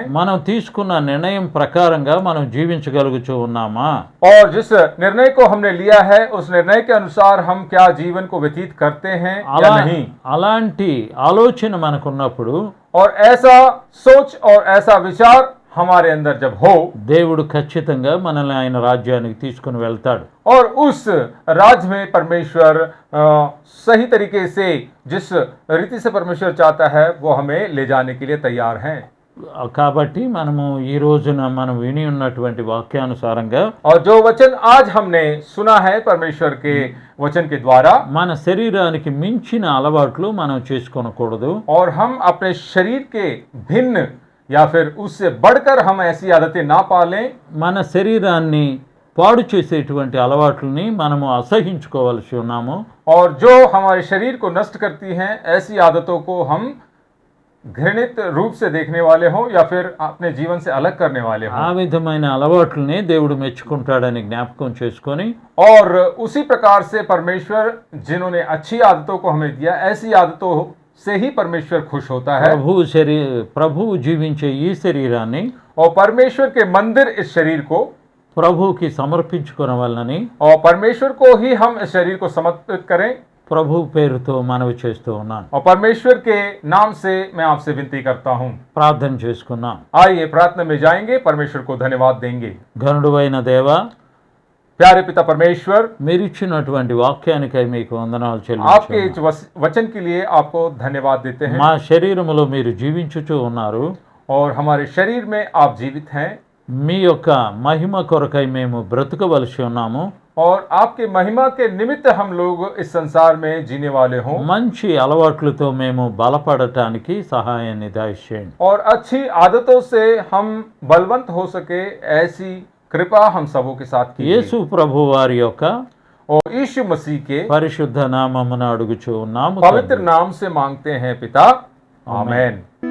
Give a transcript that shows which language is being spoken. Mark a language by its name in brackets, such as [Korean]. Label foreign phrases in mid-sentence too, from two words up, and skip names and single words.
[Telugu] మనం తీసుకున్న నిర్ణయం ప్రకారంగా మనం జీవించగలుగుతూ ఉన్నామా, [Hindi] और जिस निर्णय को हमने लिया है उस निर्णय के अनुसार हम क्या जीवन को व्यतीत करते हैं या नहीं। [Telugu] అలాంటి ఆలోచన మనకున్నప్పుడు [Hindi] और ऐसा सोच और ऐसा विचार हमारे अंदर जब हो, [Telugu] దేవుడు ఖచ్చితంగా మనల్ని ఆయన రాజ్యానికి తీసుకుని వెళ్తాడు. [Hindi] और उस राज्य में परमेश्वर सही तरीके से जिस रीति से परमेश्वर चाहता है वो हमें ले जाने के लिए तैयार हैं। [Telugu] కాబట్టి మనము ఈ రోజున మనం విని ఉన్నటువంటి వాక్యానుసారంగా [Hindi] और जो वचन आज हमने सुना है परमेश्वर के वचन के द्वारा, [Telugu] మన శరీరానికి మించిన అలవాట్లు మనం చేసుకోనకూడదు. [Hindi] और हम अपने शरीर के भिन्न या फिर उससे बढ़कर हम ऐसी आदतें ना पालें, [Telugu] మన శరీరాన్ని పాడు చేసేటువంటి అలవాట్లని మనము అసహించుకోవాల్సి ఉన్నాము. [Hindi] और जो हमारे शरीर को नष्ट करती हैं ऐसी आदतों को हम घृणित रूप से देखने वाले हों या फिर अपने जीवन से अलग करने वाले [Telugu] ఆ [Hindi] हों। [Telugu] విధమైన అలవాట్లని దేవుడు మెచ్చుకుంటాడని జ్ఞాపకం చేసుకొని [Hindi] और उसी प्रकार से परमेश्वर जिन्होंने अच्छी आदतों को हमें दिया, ऐसी आदतों से ही परमेश्वर खुश होता है। [Telugu] ప్రభువు జీవించే ఈ శరీరాన్ని [Hindi] और परमेश्वर के मंदिर इस शरीर को, [Telugu] ప్రభువుకి సమర్పించుకోవాలని [Hindi] और परमेश्वर को ही हम इस शरीर को समर्पित करें। [Telugu] ప్రభు పేరుతో మనవి చేస్తూ ఉన్నాను. [Hindi] और परमेश्वर के नाम से मैं आपसे विनती करता हूँ। [Telugu] ప్రార్థన చేసుకున్నాం. [Hindi] आइए प्रार्थना में जाएंगे, परमेश्वर को धन्यवाद देंगे। [Telugu] ఘనుడైన దేవా, [Hindi] प्यारे पिता परमेश्वर, [Telugu] మీరిచ్చినటువంటి వాక్యానికై మీకు వందనాలు [Hindi] आपके [Telugu] చెల్లించుచున్నాను. [Hindi] इस वचन के लिए आपको धन्यवाद देते हैं। [Telugu] మా శరీరములో మీరు జీవించుచూ ఉన్నారు. [Hindi] और हमारे शरीर में आप जीवित हैं, [Telugu] మీ యొక్క మహిమ కొరకై మేము బ్రతుకవలసి ఉన్నాము. [Hindi] और आपके महिमा के निमित्त हम लोग इस संसार में जीने वाले हों, [Telugu] మంచి అలవాట్లతో మేము బలపడటానికి సహాయాన్ని దయచేయండి. [Hindi] और अच्छी आदतों से हम बलवंत हो सके, ऐसी कृपा हम सबों के साथ [Telugu] యేసు [Hindi] कीजिए। [Telugu] ప్రభు వారి యొక్క [Hindi] और यीशु मसीह के [Telugu] పరిశుద్ధ నామమున అడుగుచూ ఉన్నాము [Hindi] पवित्र [Telugu] తండ్రి. [Hindi] नाम से मांगते हैं पिता, आमेन।